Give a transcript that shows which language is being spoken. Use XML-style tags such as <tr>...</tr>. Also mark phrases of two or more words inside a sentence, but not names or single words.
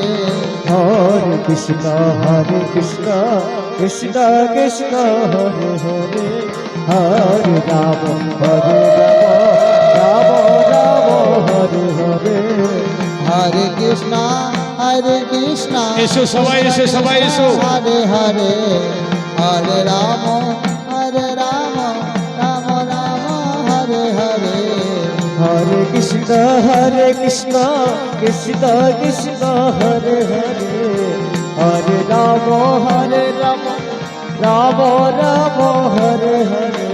<sa>হরে কৃষ্ণ কৃষ্ণ কৃষ্ণ হরে হরে হরে রাম রাম হরে হরে হরে কৃষ্ণ কৃষ্ণ</sa> <bn>এসো সবাই এসো সবাই এসো।</bn> <sa>হরে হরে হরে রাম রাম রাম হরে হরে হরে কৃষ্ণ কৃষ্ণ কৃষ্ণ হরে হরে হরে রাম রাম রাম হরে হরে</sa>